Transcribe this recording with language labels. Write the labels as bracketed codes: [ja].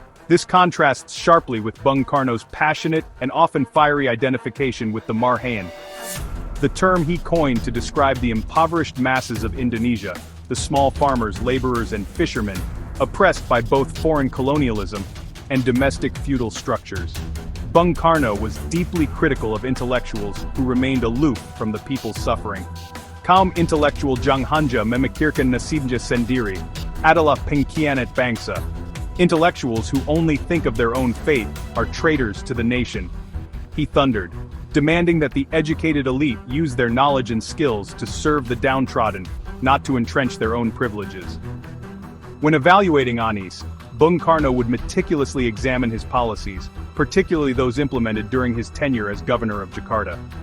[en] This contrasts sharply with Bung Karno's passionate and often fiery identification with the Marhaen, the term he coined to describe the impoverished masses of Indonesia, the small farmers, laborers, and fishermen, oppressed by both foreign colonialism and domestic feudal structures. Bung Karno was deeply critical of intellectuals who remained aloof from the people's suffering. [id] Kaum intelektual Janghanja memikirkan nasibnya sendiri adalah pengkhianat bangsa. [en] Intellectuals who only think of their own fate are traitors to the nation, he thundered, demanding that the educated elite use their knowledge and skills to serve the downtrodden, not to entrench their own privileges. When evaluating Anies, Bung Karno would meticulously examine his policies, particularly those implemented during his tenure as governor of Jakarta.